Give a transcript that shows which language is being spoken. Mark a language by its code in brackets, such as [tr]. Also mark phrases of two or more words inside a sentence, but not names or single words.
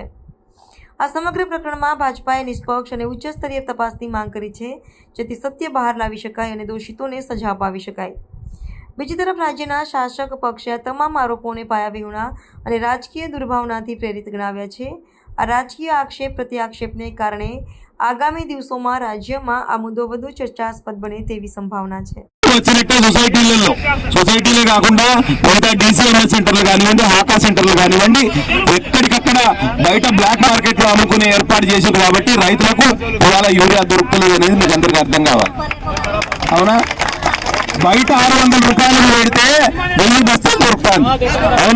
[gu] આ સમગ્ર પ્રકરણમાં ભાજપાએ નિષ્પક્ષ અને ઉચ્ચ સ્તરીય તપાસની માંગ કરી છે, જેથી સત્ય બહાર લાવી શકાય અને દોષિતોને સજા અપાવી શકાય। બીજી તરફ રાજ્યના શાસક પક્ષે આ તમામ આરોપોને પાયાવિહોણા અને રાજકીય દુર્ભાવનાથી પ્રેરિત ગણાવ્યા છે। આ રાજકીય આક્ષેપ પ્રત્યાક્ષેપને કારણે આગામી દિવસોમાં રાજ્યમાં આ મુદ્દો વધુ ચર્ચાસ્પદ બને તેવી સંભાવના છે। [te] సొసైటీలే కాకుండా మిగతా డీసీఎంఎస్ సెంటర్లు కానివ్వండి, హాకా సెంటర్లు కానివ్వండి, ఎక్కడికక్కడ బయట [en] black market [te] లో అమ్ముకునే ఏర్పాటు చేశారు కాబట్టి రైతులకు ఇవాళ యూరియా దొరుకుతలేదు అనేది మీకు అందరికీ అర్థం కావాలి। అవునా? బయట 600 రూపాయలు పెడితే 1000 బస్తాలు దొరుకుతాను। అవునా?